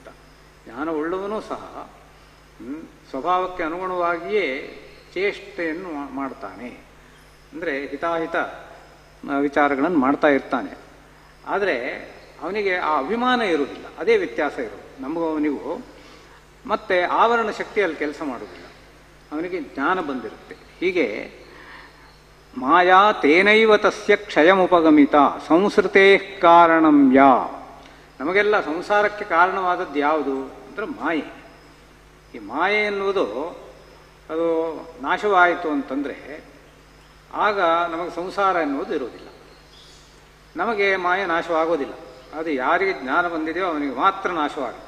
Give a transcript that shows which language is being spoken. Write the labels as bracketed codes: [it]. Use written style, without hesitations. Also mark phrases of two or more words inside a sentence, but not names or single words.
[kn] ಜ್ಞಾನವುಳ್ಳವನೂ ಸಹ ಸ್ವಭಾವಕ್ಕೆ ಅನುಗುಣವಾಗಿಯೇ ಚೇಷ್ಟೆಯನ್ನು ಮಾಡ್ತಾನೆ. ಅಂದರೆ ಹಿತಾಹಿತ ವಿಚಾರಗಳನ್ನು ಮಾಡ್ತಾ ಇರ್ತಾನೆ. ಆದರೆ ಅವನಿಗೆ ಆ ಅಭಿಮಾನ ಇರುವುದಿಲ್ಲ. ಅದೇ ವ್ಯತ್ಯಾಸ ಇರೋದು ನಮಗೂ ಅವನಿಗೂ. ಮತ್ತೆ ಆವರಣ ಶಕ್ತಿಯಲ್ಲಿ ಕೆಲಸ ಮಾಡುವುದಿಲ್ಲ, ಅವನಿಗೆ ಜ್ಞಾನ ಬಂದಿರುತ್ತೆ. [sa] ಹೀಗೆ ಮಾಯಾ ತೇನೈವ ತಸ್ಯ ಕ್ಷಯಮುಪಗಮಿತ ಸಂಸೃತೇ ಕಾರಣಂ ಯಾ. [kn] ನಮಗೆಲ್ಲ ಸಂಸಾರಕ್ಕೆ ಕಾರಣವಾದದ್ದು ಯಾವುದು ಅಂದರೆ ಮಾಯೆ. ಈ ಮಾಯೆ ಎನ್ನುವುದು ಅದು ನಾಶವಾಯಿತು ಅಂತಂದರೆ ಆಗ ನಮಗೆ ಸಂಸಾರ ಎನ್ನುವುದು ಇರುವುದಿಲ್ಲ. ನಮಗೆ ಮಾಯೆ ನಾಶವಾಗೋದಿಲ್ಲ. ಅದು ಯಾರಿಗೆ ಜ್ಞಾನ ಬಂದಿದೆಯೋ ಅವನಿಗೆ ಮಾತ್ರ ನಾಶವಾಗುತ್ತೆ.